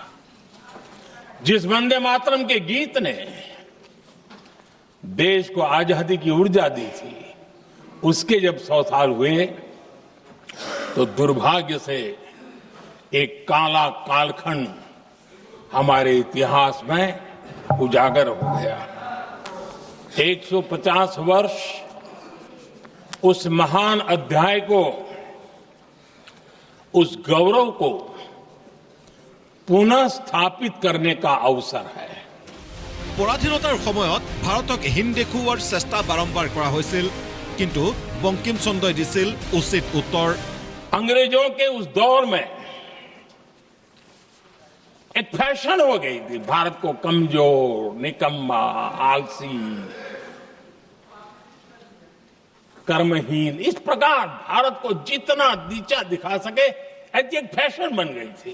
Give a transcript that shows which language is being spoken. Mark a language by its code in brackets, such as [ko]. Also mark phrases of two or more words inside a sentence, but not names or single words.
[hi] जिस वंदे मातरम के गीत ने देश को आजादी की ऊर्जा दी थी, उसके जब 100 साल हुए तो दुर्भाग्य से एक काला कालखंड हमारे इतिहास में उजागर हो गया। 150 वर्ष उस महान अध्याय को, उस गौरव को पुनः स्थापित करने का अवसर है। [as] পৰাধীনতাৰ সময়ত ভাৰতক হীন দেখুওৱাৰ চেষ্টা বাৰম্বাৰ কৰা হৈছিল, কিন্তু বংকিম চন্দ্ৰই দিছিল উচিত উত্তৰ। [hi] अंग्रेजों के उस दौर में एक फैशन हो गई थी भारत को कमजोर, निकम्मा, आलसी, कर्महीन, इस प्रकार भारत को जितना नीचा दिखा सके ऐसी एक फैशन बन गई थी।